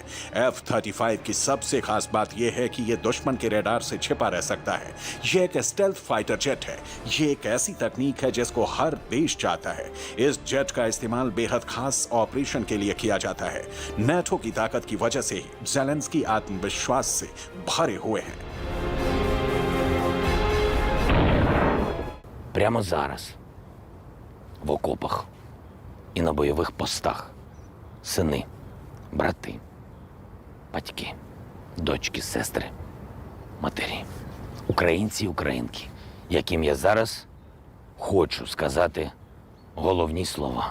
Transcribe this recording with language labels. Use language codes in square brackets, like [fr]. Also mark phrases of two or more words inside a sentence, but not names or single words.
[hi] F-35 की सबसे खास बात यह है कि यह दुश्मन के रडार से छिपा रह सकता है। यह एक [en] stealth fighter jet [hi] है। यह एक ऐसी तकनीक है जिसको हर देश चाहता है। इस जेट का इस्तेमाल बेहद खास ऑपरेशन के लिए किया जाता है। नेटो की ताकत की वजह से ही ज़ेलेंस्की आत्मविश्वास से भरे हुए हैं। [uk] Прямо зараз в окопах і на бойових постах сини, брати, батьки, дочки, сестри, матері, українці і українки, яким я зараз хочу сказати головні слова.